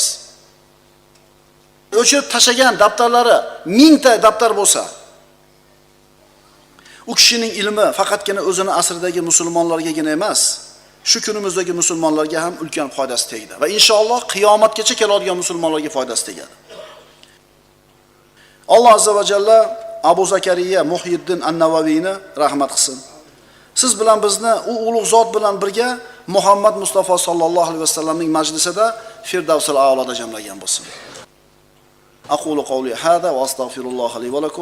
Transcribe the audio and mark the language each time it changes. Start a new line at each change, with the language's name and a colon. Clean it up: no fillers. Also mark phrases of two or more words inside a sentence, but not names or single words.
Uzbek: O'chirib tashagan daftarlari 1000 ta daftar bo'lsa, u kishining ilmi faqatgina o'zini asridagi musulmonlargagina emas, shu kunimizdagi musulmonlarga ham ulkan foydasi tegdi va inshaalloh qiyomatgacha keladigan musulmonlarga foydasi tegadi. Alloh
Arabic: عز وجل
Uzbek: Abu Zakariya Muhyiddin an-Navaviyni rahmat qilsin. Siz bilan bizni u ulug' zot bilan birga Muhammad Mustafa
Arabic: صلى الله عليه وسلم
Uzbek: majlisida Firdavsul a'loda jamlagan bo'lsin.
Arabic: أقول قولي هذا وأستغفر الله لي ولكم.